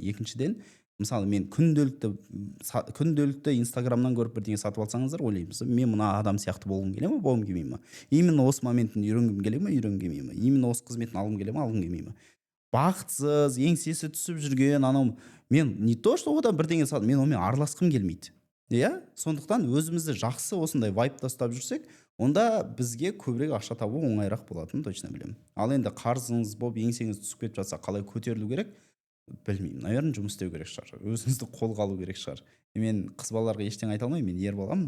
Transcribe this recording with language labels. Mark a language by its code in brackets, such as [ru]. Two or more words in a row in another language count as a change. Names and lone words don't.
[kk] Екіншіден, мысалы мен күнделікті инстаграмнан көріп бірдеңе сатып алсаңыздар, ойлаймыз, мен мына адам сияқты болғым келе ме, болғым келмей ме? Именно осы моментін үйренгім келе ме, үйренгім келмей ме? Именно осы қызметін алғым келе ме, алғым келмей ме? Бақытсыз, еңсесі түсіп жүрген анау, мен [ru] не то что [kk] одан бірдеңе сатып, мен онымен араласқым келмейді. Иә? Сондықтан өзімізді жақсы осындай вайпта ұстап жүрсек, онда бізге көбірек ақша табу оңайырақ болатынын точно білемін. Ал енді қарызыңыз болып еңсеңіз түсіп кетіп жатса, қалай көтерілу керек? Білмеймін. Наверное, жұмыс істеу керек шығар. Өзіңізді қолға алу керек шығар. Мен қыз балаларға ештеңе айта алмаймын, мен ер баламын.